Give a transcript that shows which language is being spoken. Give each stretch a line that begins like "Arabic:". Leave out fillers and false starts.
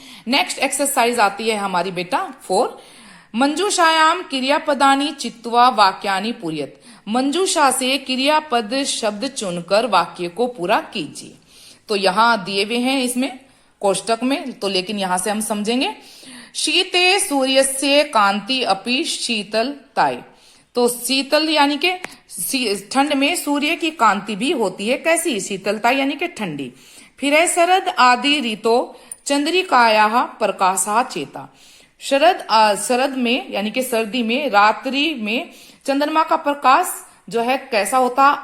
Hindi: Next exercise आती है हमारी बेटा 4
Sanskrit: मंजूषायाम क्रियापदानी चित्वा वाक्यानि पूर्यत।
Hindi: मंजूषा से क्रियापद शब्द चुनकर वाक्य को पूरा कीजिए। तो यहाँ दिए हुए हैं इसमें कोष्टक में, तो लेकिन यहां से हम समझेंगे।
Sanskrit: शीते सूर्यस्य कांति अपि शीतलताय।
Hindi: तो शीतल यानी कि ठंड में सूर्य की कांति भी होती है। कैसी? शीतलता यानी कि ठंडी। फिर है
Sanskrit: शरद आदि ऋतो चंद्रिकायाः प्रकाशः चेता।
Hindi: शरद में यानी कि सर्दी में रात्रि में चंद्रमा का प्रकाश जो है कैसा होता है?